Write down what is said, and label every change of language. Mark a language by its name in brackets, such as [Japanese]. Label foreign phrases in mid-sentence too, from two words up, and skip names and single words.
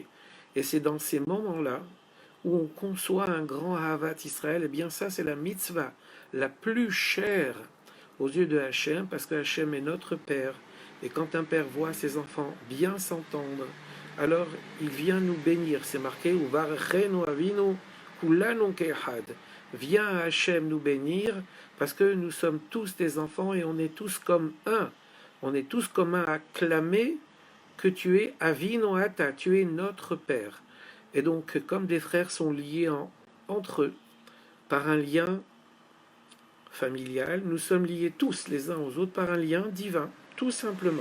[French] Et c'est dans ces moments-là où on conçoit un grand [Hebrew] אהבת ישראל, [French] et bien ça c'est la mitzvah la plus chère aux yeux de Hachem, parce que Hachem est notre Père. Et quand un père voit ses enfants bien s'entendre, alors il vient nous bénir. C'est marqué [Hebrew] וברכנו אבינו כולנו כאחד. [French] Viens Hachem nous bénir, parce que nous sommes tous des enfants et on est tous comme un. On est tous comme un à clamer que tu es [Hebrew] אבינו אתה, [French] tu es notre Père. Et donc, comme des frères sont liés entre eux par un lien familial, nous sommes liés tous les uns aux autres par un lien divin, tout simplement.